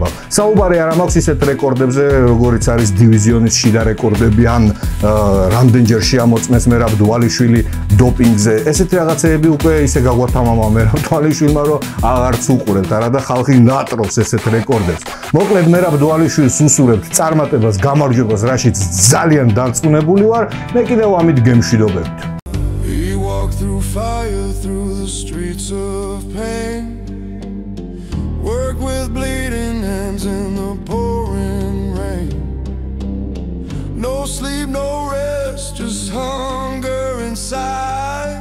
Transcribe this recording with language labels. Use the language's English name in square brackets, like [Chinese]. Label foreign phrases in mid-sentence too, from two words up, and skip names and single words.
[Georgian] საუბარი არ მაქვს ისეთ რეკორდებზე, როგორიც არის დივიზიონის შიდა რეკორდები ან რამდენჯერ შეამოწმეს მერაბ დვალიშვილი დოპინგზე. ესეთი რაღაცეები უკვე ისე გაგვათამამა მერაბ დვალიშვილმა, რომ აღარც უყურებთ არა და ხალხი ნატრობს ესეთ რეკორდებს. მოკლედ მერაბ დვალიშვილს უსურებთ წარმატებას, გამარჯვებას, რაშიც ძალიან დარწმუნებული ვარ, მე კიდევ ამით გემშვიდობებთ. [English] We walk through fire through the streets of pain. Work with bleeding hands in the pouring rain. No sleep, no rest, just hunger inside.